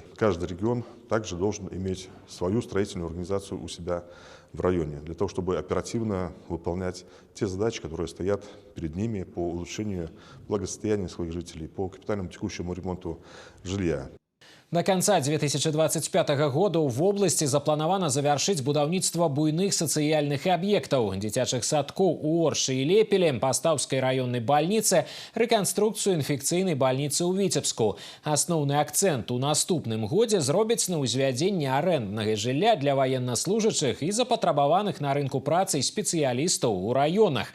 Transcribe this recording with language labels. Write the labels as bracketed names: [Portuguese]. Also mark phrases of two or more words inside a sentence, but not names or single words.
[Russian] Каждый регион также должен иметь свою строительную организацию у себя в районе, для того, чтобы оперативно выполнять те задачи, которые стоят перед ними по улучшению благосостояния своих жителей, по капитальному текущему ремонту жилья. [Belarusian] До конца 2025 года в области запланавана завяршыць будаўніцтва буйных сацыяльных аб'ектаў, дзіцячых садкоў у Оршы і Лепеле, Пастаўскай раённай бальніцы, рэканструкцыю інфекцыйнай бальніцы ў Віцебску. Асноўны акцэнт у наступным годзе зробяць на ўзвядзенне арэнднага жылля для ваеннаслужачых і запатрабаваных на рынку працы спецыялістаў у раёнах.